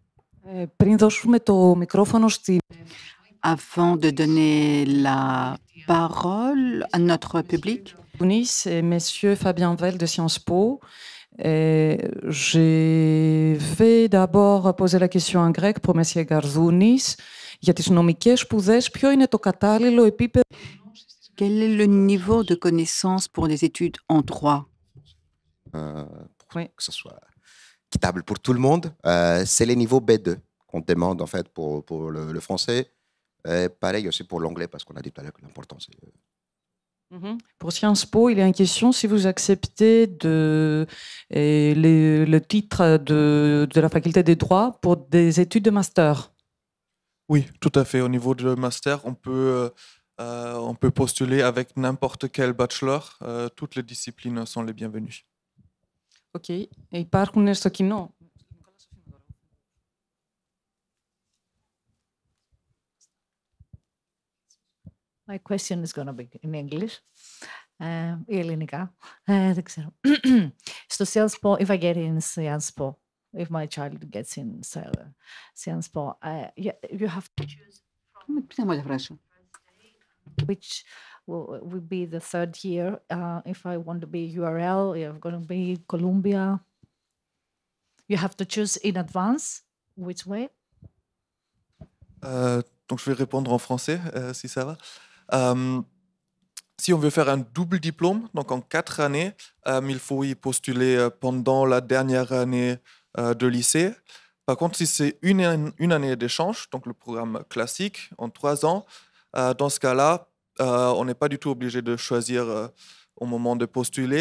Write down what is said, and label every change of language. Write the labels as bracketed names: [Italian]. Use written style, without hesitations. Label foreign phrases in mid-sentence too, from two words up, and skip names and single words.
[French] Avant de donner la parole à notre public, Nice et Monsieur Fabien Vell de Sciences Po. Je vais d'abord poser la question en grec pour Monsieur Garzounis. [Greek] Για τις νομικές spouses, ποιο είναι το κατάλληλο επίπεδο? [French] quel est le niveau de connaissance pour les études en droit? Pour que ce soit équitable pour tout le monde, c'est les niveaux B2 qu'on demande en fait pour le français. Pareil aussi pour l'anglais, parce qu'on a dit tout à l'heure que l'important c'est... Pour Sciences Po, il y a une question si vous acceptez le titre de la faculté des droits pour des études de master. Oui, tout à fait. Au niveau de master, on peut postuler avec n'importe quel bachelor. Toutes les disciplines sont les bienvenues. [Greek] Ok. Υπάρχουν στο κοινό. [English] My question is going to be in English. [Greek] Ή ελληνικά. Δεν ξέρω. [English] Στο Sciences Po, if I get in Sciences Po, if my child gets in Sciences Po, you have to choose which will be the third year. If I want to be URL, you're going to be Columbia. You have to choose in advance which way. [French] Donc je vais répondre en français, si ça va. Si on veut faire un double diplôme, donc en 4 années, il faut y postuler pendant la dernière année de lycée. Par contre, si c'est une année d'échange, donc le programme classique en 3 ans, dans ce cas-là, on n'est pas du tout obligé de choisir au moment de postuler.